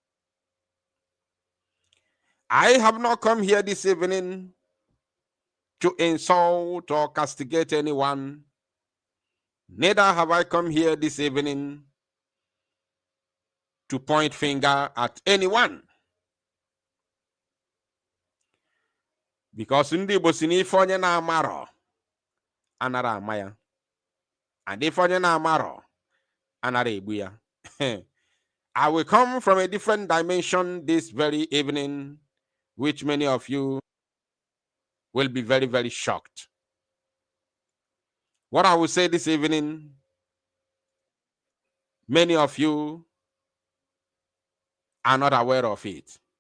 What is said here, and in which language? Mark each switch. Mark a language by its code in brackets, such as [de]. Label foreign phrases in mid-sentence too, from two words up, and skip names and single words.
[en] I have not come here this evening to insult or castigate anyone. Neither have I come here this evening to point finger at anyone. [ig] Because ndị Igbo si n'ife onye na-amarọ anara amaya. [en] And if [ig] onye na-amarọ Anarebuya. [en] I will come from a different dimension this very evening, which many of you will be very, very shocked. What I will say this evening, many of you are not aware of it.